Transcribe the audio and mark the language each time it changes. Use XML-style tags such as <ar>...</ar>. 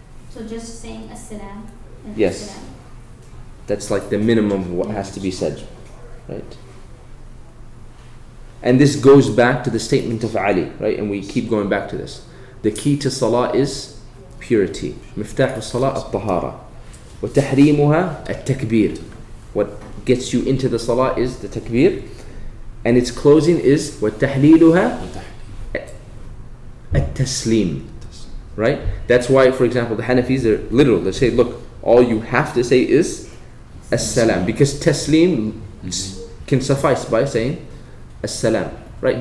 <en>So just saying as-salam. Yes. As-salam. That's like the minimum of what has to be said, right? And this goes back to the statement of Ali, right? And we keep going back to this. The key to salah is purity.</en> <ar>مفتاح الصلاة الطهارة وتحريمها التكبير.</ar> <en>What gets you into the salah is the takbir, and its closing is</en> <ar>وتحليلها التسليم,</ar> <en>right? That's why, for example, the Hanafis are literal. They say, look, all you have to say is as-salam, because taslim can suffice by saying as-salam, right?</en>